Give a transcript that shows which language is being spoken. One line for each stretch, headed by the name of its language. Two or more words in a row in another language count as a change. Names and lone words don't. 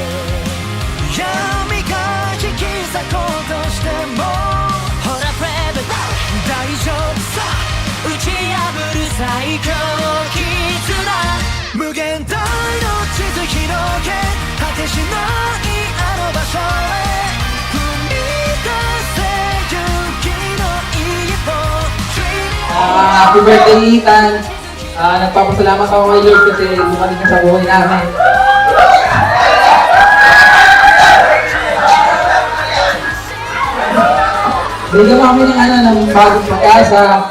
Japanese: 闇が引き裂こうとしてもほらプレイバー大丈夫さ打ち破る最強絆無限大の地図広げ果てしないあの場所へ踏み出せ勇気の一歩
English: Happy birthday, Ethan!
Filipino: Nagpapasalamat ako kay Lord kasi dumating ka sa buhay namin. Bigyan mo kami ng bagong pag-asa.